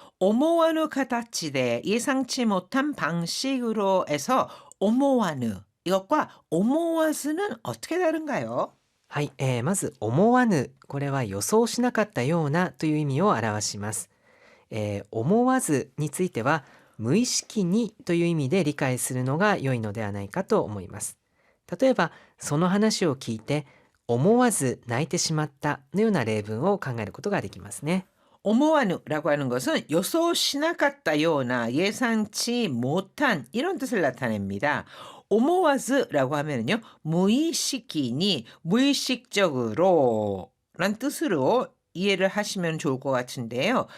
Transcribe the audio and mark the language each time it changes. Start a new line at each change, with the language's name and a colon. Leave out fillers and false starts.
Korean: 오모와누 카타치대 예상치 못한 방식으로 해서 오모와누 이것과 오모와즈는 어떻게 다른가요?
Japanese: はい、まず思わぬ、これは予想しなかったようなという意味を表します。思わずについては無意識にという意味で理解するのが良いのではないかと思います。例えばその話を聞いて思わず泣いてしまったのような例文を考えることができますね。
Korean: 오모와누라고 하는 것은
Japanese: 요소しなかったような
Korean: 예상치 못한 이런 뜻을 나타냅니다. 오모와즈라고 하면요. 무의식이니 무의식적으로 란 뜻으로 이해를 하시면 좋을 것 같은데요.